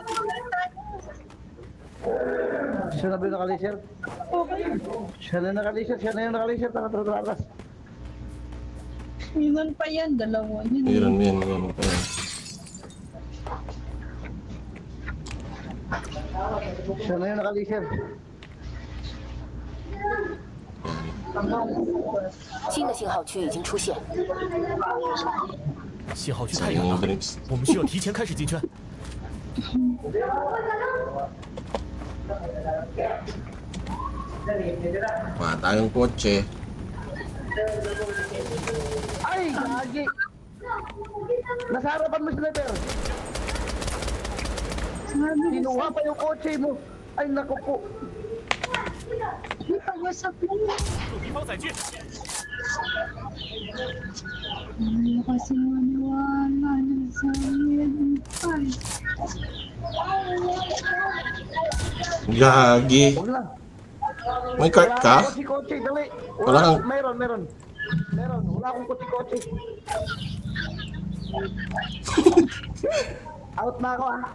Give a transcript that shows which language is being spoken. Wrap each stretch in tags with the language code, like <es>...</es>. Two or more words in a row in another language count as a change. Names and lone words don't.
<tl>Siya na ba yung nakalisir? Okay. Siya na yung nakalisir. Tara. Ilan pa yan? Dalawa. Yan. Meron yan. Pa yan. Siya na yung nakalisir.</tl> <zh>新的信号区已经出现，信号区太</zh> <tl>Sayang</tl> <zh>远</zh> <tl>yung</tl> <zh>了，</zh> <tl>drinks.</tl> <zh>我们需要提前开始进圈。</zh> <tl>Matayong kotse. Ay, gagi! Nasa harapan mo, Sniper! Sabi ko Kinuha pa yung kotse mo! Ay, naku po! sa'yo, pag-wasap mo.</tl> <zh>有敌方载具，</zh> <tl>Ayaw kasi maniwala ng sabi. Ay, Gagi. Huwag lang! May cart ka? Wala akong kotse, dali! Wala kang... Meron! Wala akong kotse. Out na ako ah!</tl>